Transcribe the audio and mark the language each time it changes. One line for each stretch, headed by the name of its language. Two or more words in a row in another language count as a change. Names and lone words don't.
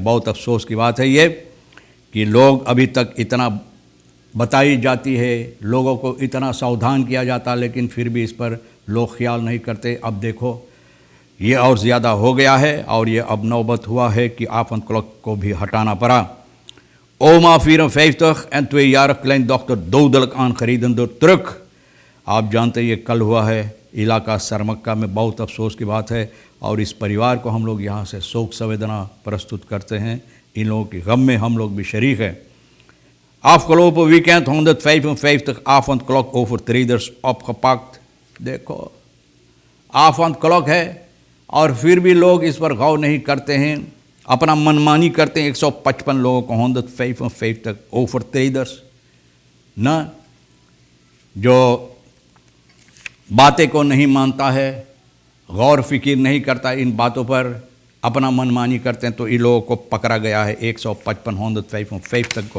Caribbean Hindustani: बहुत अफसोस की बात है ये कि लोग अभी तक इतना बताई जाती है, लोगों को इतना सावधान किया जाता, लेकिन फिर भी इस पर लोग ख्याल नहीं करते। अब देखो ये और ज़्यादा हो गया है और ये अब नौबत हुआ है कि आफंद क्लॉक को भी हटाना पड़ा।
Dutch: Oma 54 en 2-jarig kleindochter dodelijk aangereden door truck।
Caribbean Hindustani: आप जानते हैं ये कल हुआ है इलाका सरमक्का में। बहुत अफसोस की बात है और इस परिवार को हम लोग यहाँ से शोक संवेदना प्रस्तुत करते हैं। इन लोगों के गम में हम लोग भी शरीक हैं।
Dutch: Afgelopen weekend 155 avondklok overtreders opgepakt।
Caribbean Hindustani: देखो आफंद क्लॉक है और फिर भी लोग इस पर गौर नहीं करते हैं, अपना मनमानी करते हैं। 155 लोगों को 155 overtreders न, जो बातें को नहीं मानता है, गौर फिक्र नहीं करता इन बातों पर, अपना मनमानी करते हैं, तो इन लोगों को पकड़ा गया है 155 को।